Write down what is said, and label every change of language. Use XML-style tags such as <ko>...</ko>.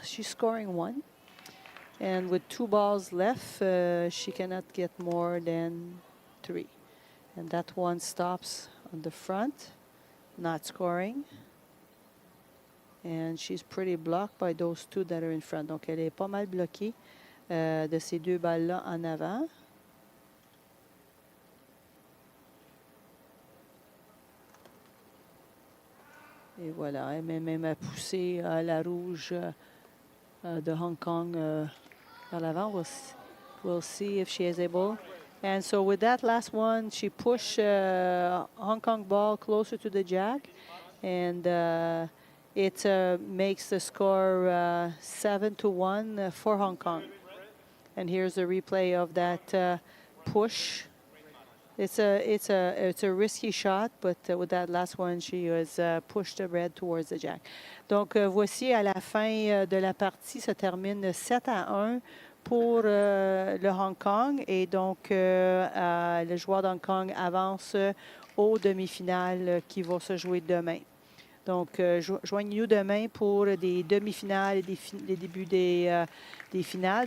<en>She's scoring 1. And with 2 balls left, she cannot get more than 3. And that one stops on the front, not scoring. And she's pretty blocked by those 2 that are in front.</en> <fr>Donc, elle est pas mal bloquée de ces 2 balles-là en avant. Et voilà, elle même a poussé la rouge de Hong Kong vers l'avant.</fr> <en>We'll see if she is able. And so with that last one, she pushed Hong Kong ball closer to the jack. And it makes the score 7-1 for Hong Kong. And here's a replay of that push. It's a risky shot, but with that last one, she was pushed the red towards the jack.</en> <fr>Donc, voici à la fin de la partie, ça termine 7-1 pour le Hong Kong. Et donc, le joueur d'Hong Kong avance aux demi-finales qui vont se jouer demain. Donc, joignez-nous demain pour des demi-finales et des débuts des finales.</fr>